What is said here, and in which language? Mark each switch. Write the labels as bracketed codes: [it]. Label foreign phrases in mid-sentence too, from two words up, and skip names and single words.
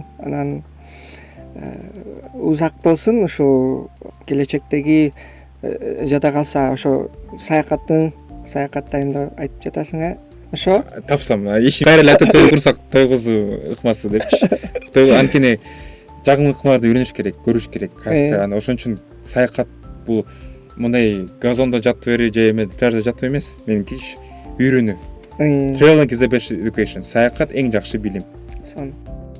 [ky] Анан узак болсун, ушу келечектеги жада калса ошо саякаттайм деп айтып жатасың, ошо? Тапсам, кайра эле ата той курсак тойгузуу ыкмасы депчи. Анткени жагымдуу ыкмаларды үйрөнүш керек, көрүш керек. Анан ошон үчүн саякат бул мындай газондо жатып берүү же эме пляжда жатуу эмес. Меники иш үйрөнүү. [en] Traveling is the best education. [ky] Саякат эң жакшы билим.